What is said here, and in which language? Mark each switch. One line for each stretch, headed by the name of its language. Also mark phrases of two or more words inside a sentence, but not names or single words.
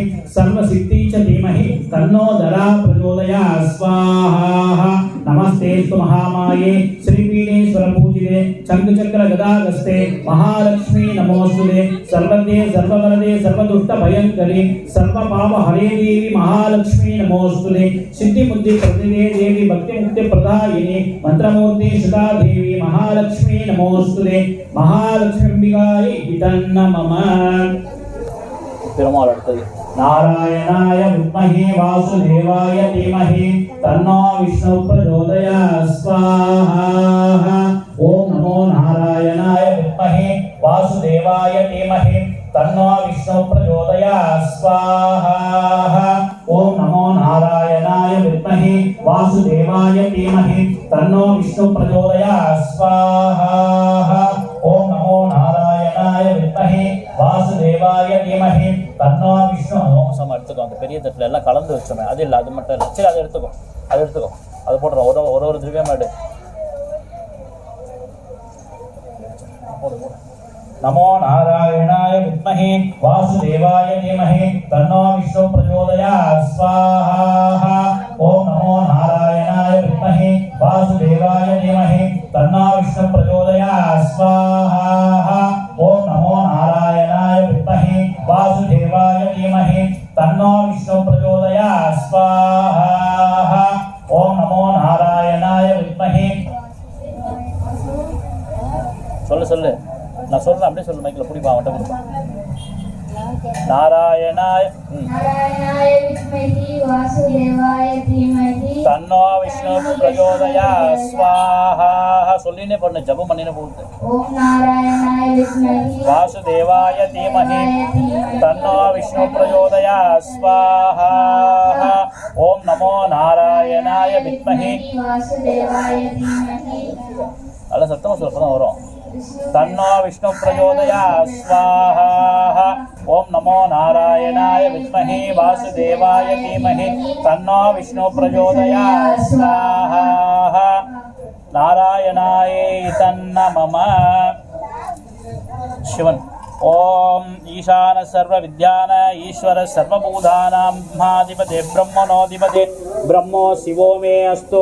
Sanskrit: सर्वसिद्धि च धीमहि तन्नो धरा प्रचोदयात् स्वाहा नमस्तेस्तु महामाये श्रीपीठेश्वर पूजिते चंद्रचक्र गदागस्ते महालक्ष्मी नमोस्तुते सर्वदे सर्ववरदे सर्वदुष्ट भयंकरी सर्वपाप हरे देवी महालक्ष्मी नमोस्तुते सिद्धि बुद्धि प्रदे देवी भक्ति मुक्ति प्रदायिनी मंत्रमूर्ति सदा देवी महालक्ष्मी नमोस्तुते महालक्ष्मी अंबिकायै इतन्नमम
Tamil: பெருமாள் அடுத்தது
Sanskrit: नारायणाय विद्महे वासुदेवाय धीमहि तन्नो विष्णु प्रचोदयात् स्वाहा ओम नमो नारायणाय विद्महे वासुदेवाय धीमहि तन्नो विष्णु प्रचोदयात् स्वाहा ओम नमो नारायणाय विद्महे वासुदेवाय धीमहि तन्नो विष्णु प्रचोदयात् स्वाहा ओम नमो नारायणाय विद्महे वासुदेवाय धीमहि तन्नो विष्णु
Tamil: நம்ம எடுத்துக்கோ அந்த பெரிய தட்டில் எல்லாம் கலந்து வச்சோமே அது இல்லை அது மட்டும் இல்லை சரி அதை எடுத்துக்கோ அது போடுறோம் ஒரு திவ்யமா எடு
Sanskrit: नमो नारायणाय विद्महे वासुदेवाय धीमहि तन्नो विष्णु प्रचोदयात् स्वाहा ओम नमो नारायणाय विद्महे वासुदेवाय धीमहि तन्नो विष्णु प्रचोदयात् स्वाहा ओम नमो नारायणाय विद्महे वासुदेवाय धीमहि तन्नो विष्णु प्रचोदयात् स्वाहा ओम नमो नारायणाय विद्महे
Tamil: சொல்லு நான் சொல்றேன் அப்படியே சொல்லு மைக்ல புடிப்பா அவட்ட கொடுப்பா नारायणाय
Sanskrit: विद्महे वासुदेवाय धीमहि तन्नो विष्णु प्रचोदयात् स्वाहा
Tamil: சொல்லினே பண்ணு ஜபம் பண்ணினே போகுது
Sanskrit: ओम नारायणाय विद्महे वासुदेवाय धीमहि तन्नो विष्णु प्रचोदयात् स्वाहा ओम नमो नारायणाय विद्महे वासुदेवाय धीमहि अल्ल सत्तमा
Tamil: சொல்லப்பதான் வரும்
Sanskrit: तन्नो विष्णु प्रचोदयात् स्वाहा ओम नमो नारायणाय विद्महे वासुदेवाय धीमहि तन्नो विष्णु प्रचोदयात् स्वाहा नारायणाय तन्नमः शिवन ओम ईशान सर्व विद्यान ईश्वर सर्वभूतानां महाधिपते ब्रह्मणोधिपते ब्रह्मो शिवो मे अस्तु